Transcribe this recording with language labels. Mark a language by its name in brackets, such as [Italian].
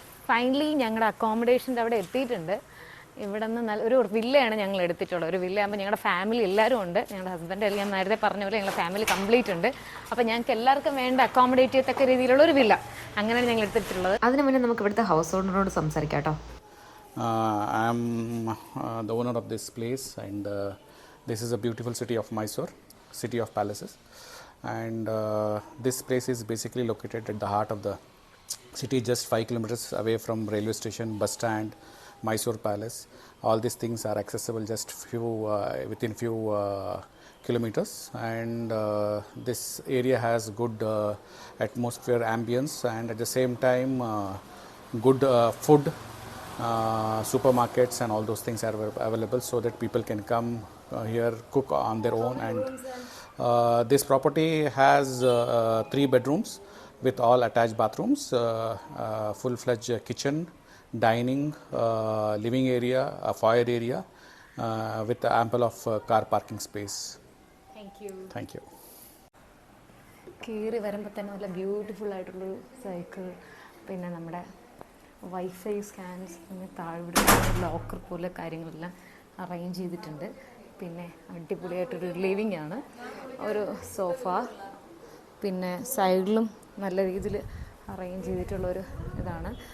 [Malayalam] Finally ഞങ്ങളുടെ അക്കോമഡേഷൻ്റെ അവിടെ എത്തിയിട്ടുണ്ട്. ഇവിടെ നിന്ന് ഒരു വില്ലയാണ് ഞങ്ങൾ എടുത്തിട്ടുള്ളത്. ഒരു വില്ല ആകുമ്പോൾ ഞങ്ങളുടെ ഫാമിലി എല്ലാവരും ഉണ്ട്. ഞങ്ങളുടെ ഹസ്ബൻഡ് ഞാൻ നേരത്തെ പറഞ്ഞ പോലെ ഞങ്ങളുടെ ഫാമിലി കംപ്ലീറ്റ് ഉണ്ട്. അപ്പോൾ ഞങ്ങൾക്ക് എല്ലാവർക്കും വേണ്ട അക്കോമഡേറ്റ് ചെയ്യത്തക്ക രീതിയിലുള്ള ഒരു വില്ല അങ്ങനെയാണ് ഞങ്ങൾ എടുത്തിട്ടുള്ളത്. അതിന് മുന്നേ നമുക്ക് ഇവിടുത്തെ ഹൗസ് ഓണറിനോട് സംസാരിക്കാം കേട്ടോ. [English] I am the owner of this place, and this is a beautiful city of Mysore, city of palaces. And this place is basically located at the heart of the city, just 5 kilometers away from railway station, bus stand, Mysore Palace. All these things are accessible just within few kilometers, and this area has good atmosphere, ambience, and at the same time good food. Supermarkets and all those things are available, so that people can come here, cook on their own. And this property has 3 bedrooms with all attached bathrooms, full-fledged kitchen, dining, living area, a foyer area, with ample of car parking space. Thank you. [Malayalam] കയറി വരുമ്പോൾ തന്നെ നല്ല beautiful ആയിട്ടുള്ളൊരു cycle, പിന്നെ നമ്മുടെ wifi scans, പിന്നെ താഴെ locker പോലെ കാര്യങ്ങളെല്ലാം അറേഞ്ച് ചെയ്തിട്ടുണ്ട്. പിന്നെ അടിപൊളിയായിട്ടൊരു ലിവിങ് ആണ്, ഒരു സോഫ, പിന്നെ സൈഡിലും നല്ല രീതിയിൽ അറേഞ്ച് ചെയ്തിട്ടുള്ളൊരു ഇതാണ്.